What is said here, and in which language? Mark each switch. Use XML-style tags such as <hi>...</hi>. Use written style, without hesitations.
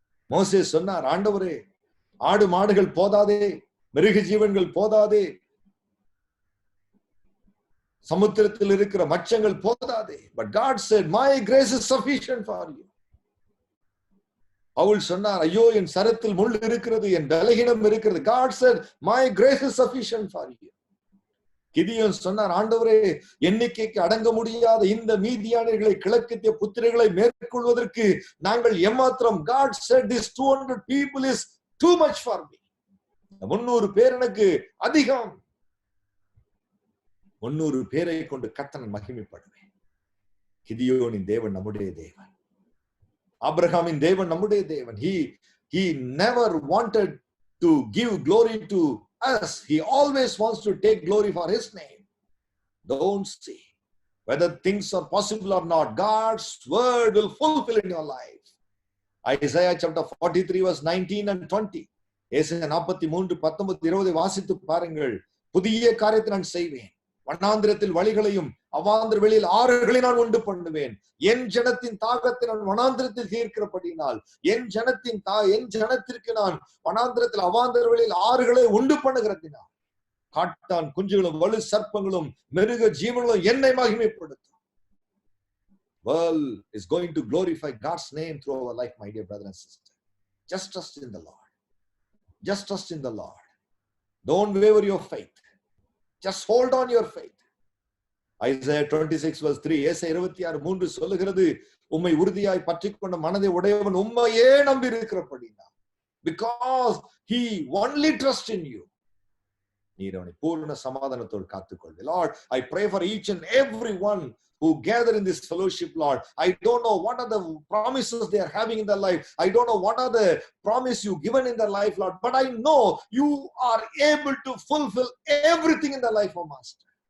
<ta>Moses சொன்னார், ஆண்டவரே, ஆடு மாடுகள் போதாதே, மிருக ஜீவன்கள் போதாதே, சமுத்திரத்தில் இருக்கிற மச்சங்கள் போதாதே.</ta> <en>But God said, my grace is sufficient for you.</en> <ta>Pavul சொன்னார், ஐயோ என் சரத்தில் முள் இருக்கிறது, என் பலகீனம் இருக்கிறது.</ta> <en>God said, my grace is sufficient for you.</en> <ta>Gideon சொன்னார், ஆண்டவரே, எண்ணிக்கைக்கு அடங்க முடியாத இந்த மீதியானியர்களை, கிழக்கத்திய புத்திரர்களை மேற்கொள்வதற்கு நாங்கள் ஏமாத்திரம்.</ta> <en>God said, this 200 people is too much for me.</en> <ta>300 பேர் எனக்கு அதிகம். 300 பேரை கொண்டு கர்த்தரை மகிமைப்படுவேன். கிதியோனின் தேவன் நம்முடைய தேவன். ஆபிரகாமின் தேவன் நம்முடைய தேவன்.</ta> <en>He never wanted to give glory to us. He always wants to take glory for his name. Don't see whether things are possible or not. God's word will fulfill in your life. Isaiah chapter 43 verse 19 and 20.</en> <ta>ஏசாயா 43 19 20 வாசித்து பாருங்கள். புதிய காரியத்தை நான் செய்வேன், வனாந்திரத்தில் வழிகளையும் அவாந்திர வெளியில் ஆறுகளை நான் உண்டு பண்ணுவேன். என் ஜனத்தின் தாகத்தை நான் வனாந்திரத்தில் தீர்க்கிறபடினால், என் ஜனத்திற்கு நான் வனாந்திரத்தில் அவாந்திர வெளியில் ஆறுகளை உண்டு பண்ணுகிறதினால், காட்டான் குஞ்சுகளும் வலு சர்ப்பங்களும் மிருக ஜீவன்களும் என்னை மகிமைப்படுத்தும்.</ta> <en>World is going to glorify God's name through our life, my dear brother and sister. Just trust in the Lord. Just trust in the Lord. Don't waver your faith. Just hold on your faith.</en> <ta>Isaiah 26 verse 3, ஏசாயா 26:3 சொல்லுகிறது, உம்மை உறுதியாய் பற்றிக்கொண்ட மனதை உடையவன் உம்மையே நம்பி இருக்கிறபடினா,</ta> <en>because he only trusts in you,</en> <ta>நீர் அவனை பூர்ண சமாதானத்தோடு காத்துக்கொள்வே.</ta> <en>Lord, I pray for each and every one who gather in this fellowship, Lord. I don't know what are the promises they are having in their life. I don't know what are the promise you given in their life, Lord. But I know you are able to fulfill everything in their life, O Master.</en>